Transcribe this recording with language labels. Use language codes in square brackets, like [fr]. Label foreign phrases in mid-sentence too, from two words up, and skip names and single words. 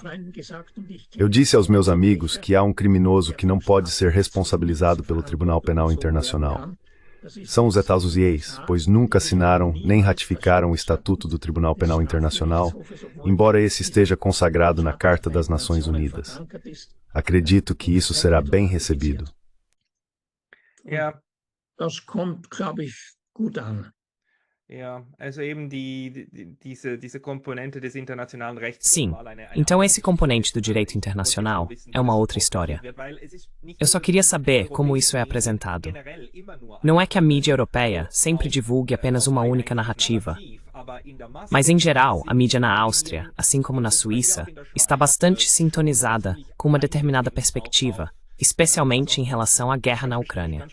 [pt] Eu disse aos meus amigos que há um criminoso que não pode ser responsabilizado pelo Tribunal Penal Internacional. São os Etazuziês, pois nunca assinaram nem ratificaram o Estatuto do Tribunal Penal Internacional, embora esse esteja consagrado na Carta das Nações Unidas. Acredito que isso será bem recebido. [de] Das kommt, glaube ich, gut an. [pt] Sim, então esse componente do direito internacional é uma outra história. Eu só queria saber como isso é apresentado. Não é que a mídia europeia sempre divulgue apenas uma única narrativa, mas em geral, a mídia na Áustria, assim como na Suíça, está bastante sintonizada com uma determinada perspectiva, especialmente em relação à guerra na Ucrânia.